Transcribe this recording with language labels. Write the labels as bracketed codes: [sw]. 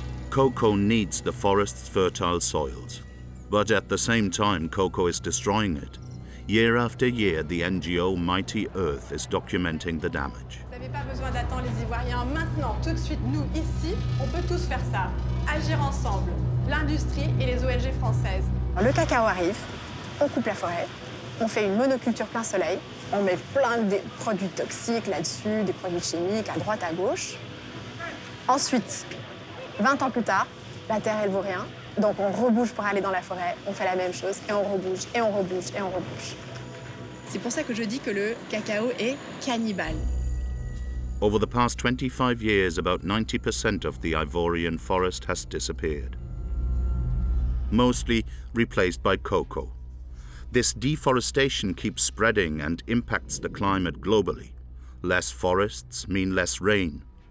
[en] Cocoa needs the forest's fertile soils, but at the same time, cocoa is destroying it. Year after year, the NGO Mighty Earth is documenting the damage. [fr] Vous n'avez pas besoin d'attendre les Ivoiriens. Maintenant, tout de suite, nous, ici, on peut tous faire ça. Agir ensemble, l'industrie et les ONG françaises. Le cacao arrive, on coupe la forêt, on fait une monoculture plein soleil, on met plein de produits toxiques là-dessus, des produits chimiques à droite, à gauche. Ensuite, 20 ans plus tard, la terre, elle vaut rien. Donc on rebouge pour aller dans la forêt, on fait la même chose, et on rebouge, et on rebouge, et on rebouge. C'est pour ça que je dis que le cacao est cannibale. [en] Over the past 25 years, about 90% of the Ivorian forest has disappeared, mostly replaced by cocoa. This deforestation keeps spreading and impacts the climate globally. Less forests mean less rain.